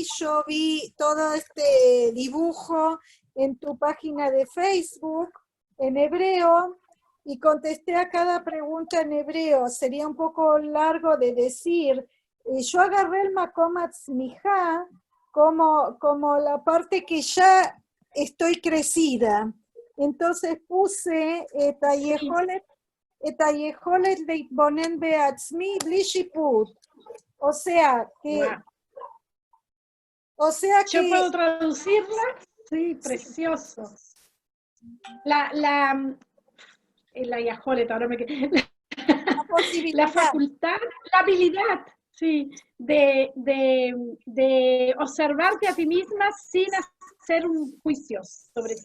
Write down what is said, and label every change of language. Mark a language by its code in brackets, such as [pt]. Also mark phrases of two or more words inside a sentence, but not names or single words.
[es] Yo vi todo este dibujo en tu página de Facebook en hebreo y contesté a cada pregunta en hebreo. Sería un poco largo de decir. Yo agarré el [he] מקום עצמיך [es] como la parte que ya estoy crecida. Entonces puse Sí. [he] את היכולת להתבונן בעצמי בלי שיפוט. [es] O sea Wow. ¿Yo que puedo traducirla? Sí, precioso. La Yajolet, ahora me quedé. la La posibilidad, facultad, la habilidad, sí, de observarte a ti misma sin hacer un juicio sobre ti,